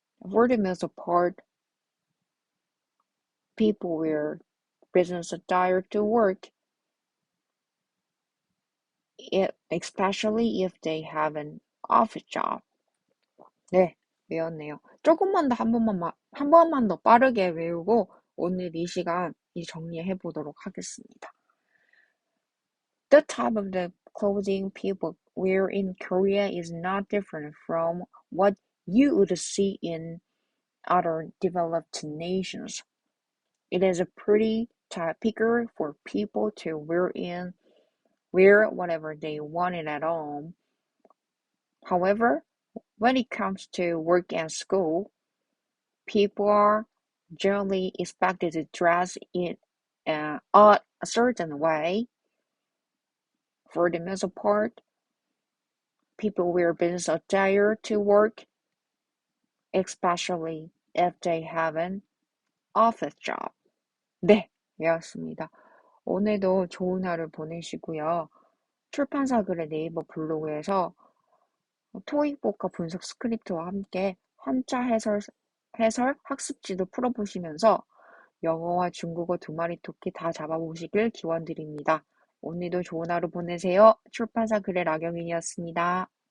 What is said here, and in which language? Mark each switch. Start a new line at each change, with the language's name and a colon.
English: For the most part, people wear business attire to work, especially if they have an office job.
Korean: 네, 외웠네요. 조금만 더 한 번만 더 빠르게 외우고 오늘 이 시간 정리해 보도록 하겠습니다.
English: The type of the clothing people wear in Korea is not different from what you would see in other developed nations. It is pretty typical for people to wear whatever they wanted at home. However, when it comes to work and school, people are generally expected to dress in a certain way. For the most part, people wear business attire to work, especially if they have an office job.
Korean: 네, 외웠습니다. 오늘도 좋은 하루 보내시고요. 출판사그래 네이버 블로그에서 토익 복과 분석 스크립트와 함께 한자 해설 학습지도 풀어보시면서 영어와 중국어 두 마리 토끼 다 잡아보시길 기원드립니다. 오늘도 좋은 하루 보내세요. 출판사그래 라경인이었습니다.